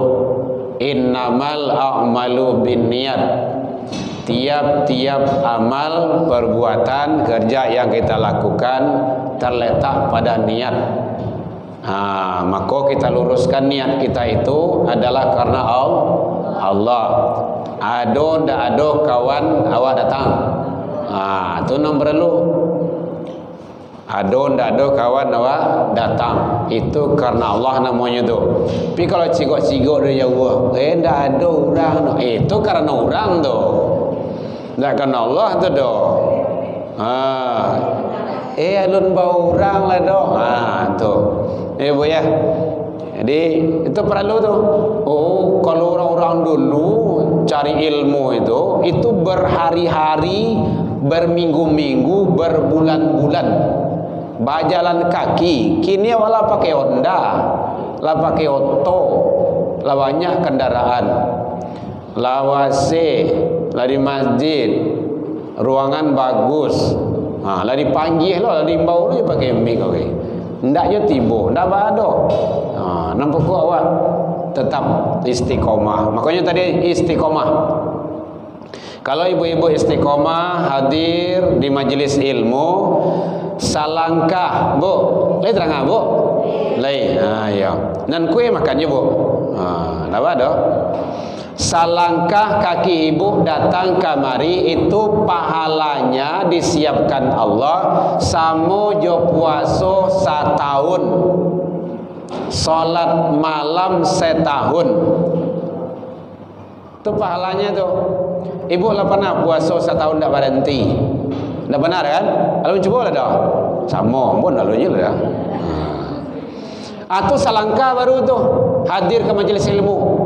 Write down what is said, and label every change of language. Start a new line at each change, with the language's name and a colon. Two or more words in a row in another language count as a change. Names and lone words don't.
Arabic: إنما الأعمال بالنيات.
Indonesian: Tiap-tiap amal, perbuatan, kerja yang kita lakukan terletak pada niat. Maka kita luruskan niat kita itu adalah karena Allah.
Minangkabau: Ado ndak ado kawan awak datang.
Indonesian: Itu nomor dulu.
Minangkabau: Ado ndak ado kawan awak datang. Itu karena Allah namanya tu. Tapi kalau cigok-cigok dia jauh, ndak ada orang. Itu karena orang tu. Ndak karena Allah tu doh. Alun bau orang lah doh. Tu. Bu ya.
Indonesian: Jadi itu perlu tu. Kalau orang-orang dulu cari ilmu itu berhari-hari, berminggu-minggu, berbulan-bulan berjalan kaki.
Minangkabau: Kini wala pakai Honda, lah pakai oto, lah banyak kendaraan. Lawase, lah di masjid, ruangan bagus, lah dipanggil lah di bau lu pakai mic, oke. Ndak je tibo, ndak ada. Nampak ku awak tetap istiqomah.
Indonesian: Makanya tadi istiqomah. Kalau ibu-ibu istiqomah hadir di majelis ilmu,
Minangkabau: salangkah, Bu. Lai terang Bu? Lai. Ya. Nan kue makannya Bu.
Indonesian: Ndak ada.
Minangkabau: Salangkah kaki ibu datang kamari itu pahalanya disiapkan Allah samo jo puaso setahun, salat malam setahun.
Indonesian: Itu pahalanya tuh. Ibu lah pernah puasa setahun tak berhenti. Tak benar kan? Kalau coba lah dah. Sama pun lalunya lah.
Minangkabau: Atau salangkah baru tuh hadir ke majelis ilmu.